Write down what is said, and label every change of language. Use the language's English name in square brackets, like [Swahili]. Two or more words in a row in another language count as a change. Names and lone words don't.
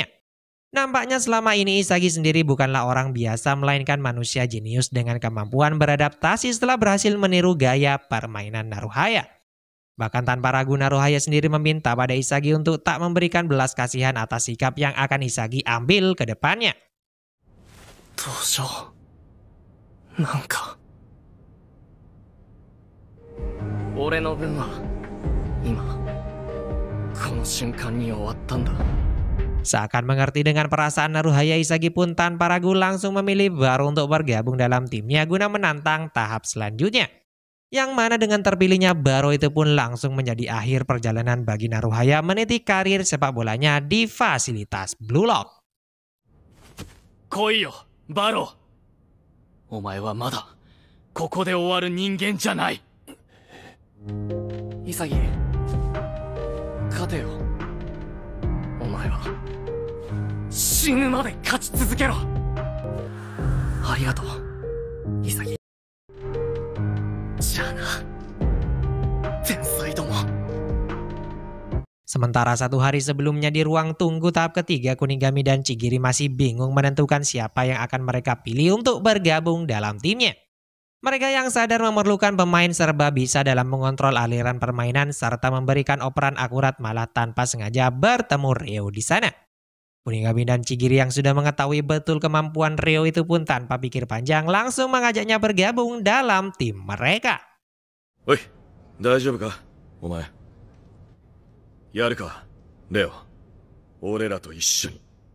[Indonesian] Nampaknya selama ini Isagi sendiri bukanlah orang biasa melainkan manusia jenius dengan kemampuan beradaptasi setelah berhasil meniru gaya permainan Naruhaya. Bahkan tanpa ragu Naruhaya sendiri meminta pada Isagi untuk tak memberikan belas kasihan atas sikap yang akan Isagi ambil ke depannya. Tosho, nanka. [Japanese] 俺の分は今この瞬間に終わったんだ。 [Indonesian] Seakan mengerti dengan perasaan Naruhaya, Isagi pun tanpa ragu langsung memilih Baro untuk bergabung dalam timnya guna menantang tahap selanjutnya. Yang mana dengan terpilihnya Baro itu pun langsung menjadi akhir perjalanan bagi Naruhaya meniti karir sepak bolanya di fasilitas Blue Lock. [Japanese] 来いよ、バロー。お前はまだここで終わる人間じゃない。潔、勝てよ。お前は死ぬまで勝ち続けろ。ありがとう、潔。 [Indonesian] Sementara satu hari sebelumnya di ruang tunggu tahap ketiga, Kunigami dan Chigiri masih bingung menentukan siapa yang akan mereka pilih untuk bergabung dalam timnya. Mereka yang sadar memerlukan pemain serba bisa dalam mengontrol aliran permainan serta memberikan operan akurat malah tanpa sengaja bertemu Ryo di sana. Kunigami dan Chigiri yang sudah mengetahui betul kemampuan Ryo itu pun tanpa pikir panjang langsung mengajaknya bergabung dalam tim mereka. [Japanese] Oi, 大丈夫か、お前。やるか、レオ。俺らと一緒に。